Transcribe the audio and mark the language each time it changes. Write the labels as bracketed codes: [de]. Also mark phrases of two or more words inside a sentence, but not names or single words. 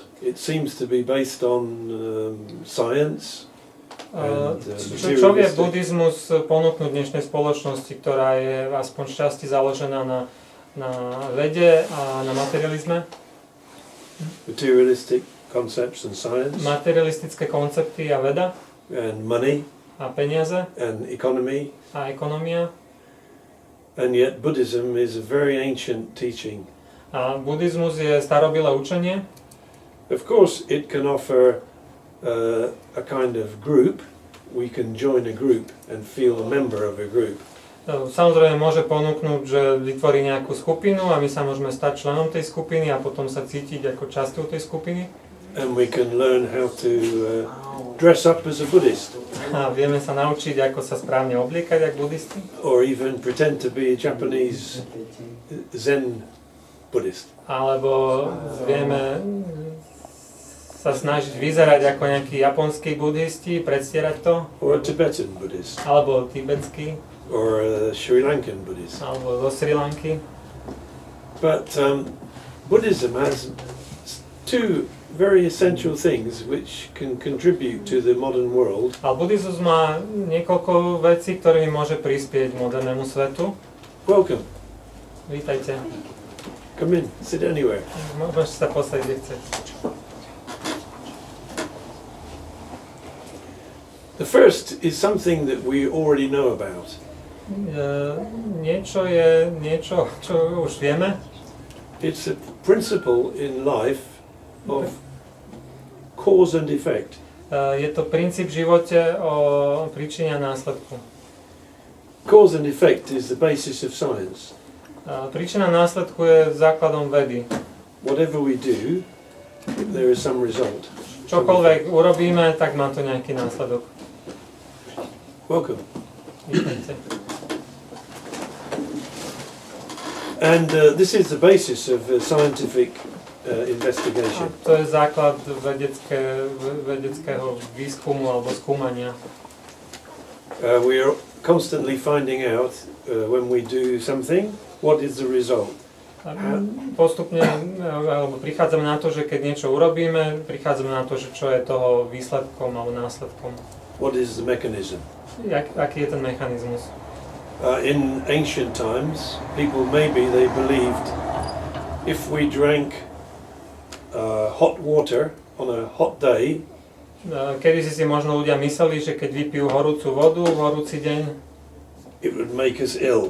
[en] It seems to be based on science. [sk] Čo vie buddhizmus ponúknuť dnešnej spoločnosti, ktorá je aspoň časti založená na vede a na materializme? [en] Materialistic concepts and science. [sk] Materialistické koncepty a veda [en] And money [sk] a peniaze [en] and economy. [sk] a ekonomia. [en] And yet Buddhism is a very ancient teaching. [sk] A buddhizmus je starobilé učenie. [en] Of course it can offer a kind of group. We can join a group and feel a member of a group. [sk] Samozrejme môže ponúknuť, že vytvorí nejakú skupinu a my sa môžeme stať členom tej skupiny a potom sa cítiť ako časťou tej skupiny. [en] And we can learn how to dress up as a Buddhist. [sk] A vieme sa naučiť, ako sa správne obliekať ako buddhisti. [en] Or even pretend to be a Japanese Zen Buddhist. [sk] Alebo vieme sa snažiť vyzerať ako nejakí japonskí buddhisti, predstierať to. [en] Or a Tibetan Buddhist. [sk] Alebo tibetský. [en] Or a Sri Lankan Buddhist. [sk] Alebo zo Sri Lanky. [en] But Buddhism has two very essential things which can contribute to the modern world. [sk] Ale buddhizmus má niekoľko vecí, ktorými môže prispieť modernému svetu. [en] Welcome. [sk] Vítajte. [en] Come in, sit anywhere. [sk] Môžeš sa postaviť, kde chceš. [en] The first is something that we already know about. [sk] Niečo je niečo, čo už vieme. [en] It's a principle in life of cause and effect. [sk] Je to princíp v živote o príčine a následku. [en] Cause and effect is the basis of science. [sk] Príčina následku je základom vedy. [en] Whatever we do, there is some result. [sk] Čokoľvek urobíme, tak má to nejaký následok. [en] Welcome. [sk] Vítajte. [en] And this is the basis of scientific investigation. [sk] To je základ vedeckého výskumu alebo skúmania. [en] We are constantly finding out when we do something, what is the result. [sk] Postupne alebo prichádzame na to, že keď niečo urobíme, prichádzame na to, že čo je toho výsledkom alebo následkom. [en] What is the mechanism? [sk] Aký je ten mechanizmus? [en] In ancient times, people they believed if we drank hot water on a hot day, [sk] Kedy si možno ľudia mysleli, že keď vypijú horúcu vodu v horúci deň, [en] it would make us ill.